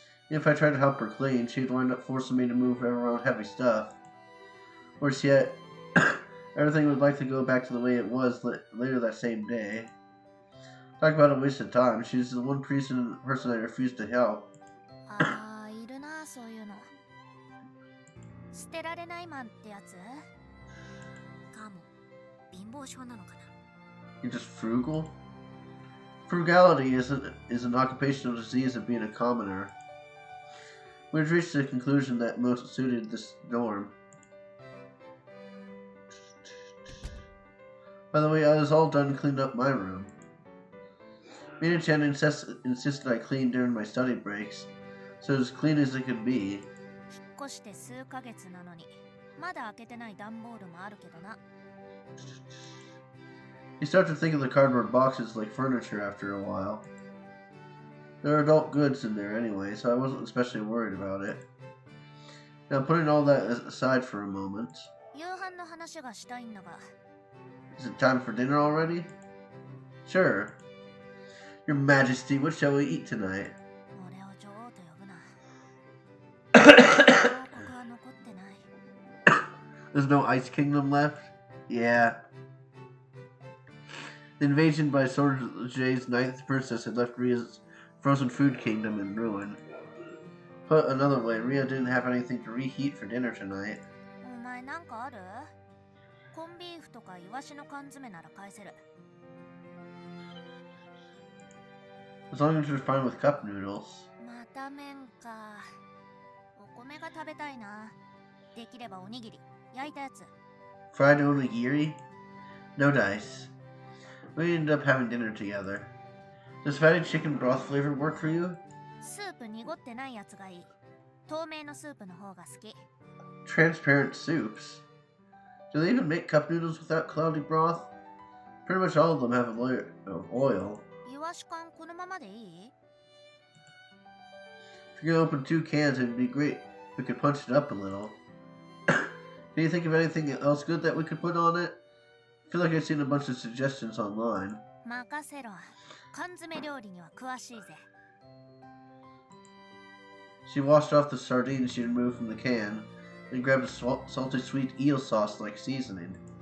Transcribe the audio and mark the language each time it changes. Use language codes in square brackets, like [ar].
[en] If I tried to help her clean, she'd wind up forcing me to move around heavy stuff. Worse yet, Everything would like to go back to the way it was later that same day. Talk about a waste of time. She's the one person I refused to help. [ja] ああ、いるな、そういうの。捨てられないマンってやつかも。貧乏症なのかな。 [en] You're just frugal? Frugality is an occupational disease of being a commoner. We've reached the conclusion that most suited this norm. By the way, I was all done cleaning up my room. Mina-chan insisted I clean during my study breaks, so as clean as it could be. [ja] 引っ越して数ヶ月なのに、まだ開けてない段ボールもあるけどな。 [en] You start to think of the cardboard boxes like furniture after a while. There are adult goods in there anyway, so I wasn't especially worried about it. Now, putting all that aside for a moment, [ja] 夕飯の話がしたいんだが。 [en] is it time for dinner already? Sure. Your Majesty, what shall we eat tonight? [ja] 俺を女王と呼ぶな。王国は残ってない。 [en] There's no Ice Kingdom left? Yeah. The invasion by Sorge's ninth princess had left Ria's frozen food kingdom in ruin. Put another way, Ria didn't have anything to reheat for dinner tonight. [ja] お前なんかある？コンビーフとかイワシの缶詰なら返せる。 [en] As long as you're fine with cup noodles. [ja] また麺か。お米が食べたいな。できればおにぎり、焼いたやつ。 [en] Fried onigiri? No dice. We ended up having dinner together. Does fatty chicken broth flavor work for you? [ja] スープ濁ってないやつがいい。透明のスープの方が好き。 [en] Transparent soups? Do they even make cup noodles without cloudy broth? Pretty much all of them have a layer of oil. [ja] イワシ缶このままでいい？ [en] If you're gonna open 2 cans, it'd be great if we could punch it up a little. Can you think of anything else good that we could put on it? I feel like I've seen a bunch of suggestions online. [ja] 任せろ。缶詰料理には詳しいぜ。 [en] She washed off the sardines she removed from the can, and grabbed a salty sweet eel sauce-like seasoning.